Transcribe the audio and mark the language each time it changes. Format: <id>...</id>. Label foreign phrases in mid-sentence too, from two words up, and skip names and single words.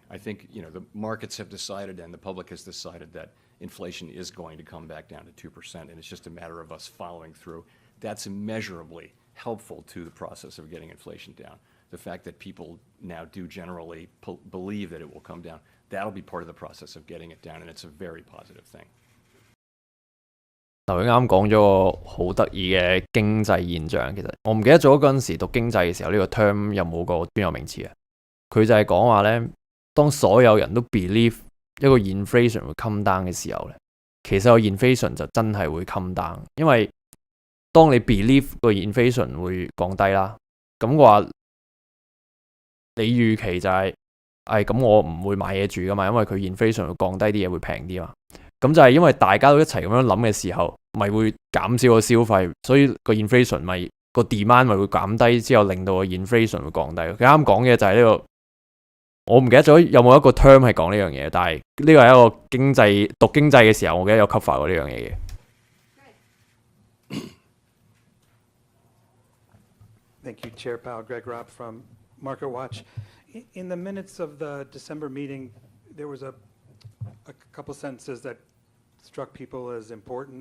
<en>I think, the markets have decided and the public has decided that inflation is going to come back down to 2%, and it's just a matter of us following through. That's immeasurably helpful to the process of getting inflation down. The fact that people now do generally believe that it will come down, that'll be part of the process of getting it down, and it's a very positive thing.</en> <yue>頭先啱講咗個好得意嘅經濟現象，其實我唔記得咗嗰陣時讀經濟嘅時候呢個 term 有冇個專有名詞啊？佢就係講話咧，當所有人都 believe 一個 inflation 會</yue> <en>come down</en> <yue>嘅時候咧，其實個 inflation 就真係會</yue> <en>come down，</en> <yue>因為當你 believe 個 inflation 會降低啦，咁嘅話你預期就係咁我唔會買嘢住噶嘛，因為佢 inflation 會降低啲嘢會平啲嘛。咁就係因為大家都一齊咁樣諗嘅時候，咪會減少個消費，所以個 inflation 咪個 demand 咪會減低，之後令到個 inflation 會降低。佢啱講嘅就係呢個，我唔記得咗有冇一個 term 係講呢樣嘢，但係呢個係一個讀經濟嘅時候，我記得有 cover 過呢樣嘢嘅。</yue> <en>Thank you, Chair Powell. Greg Ropp from MarketWatch. In the minutes of the December meeting, there was a couple sentences that struck people as important.</en>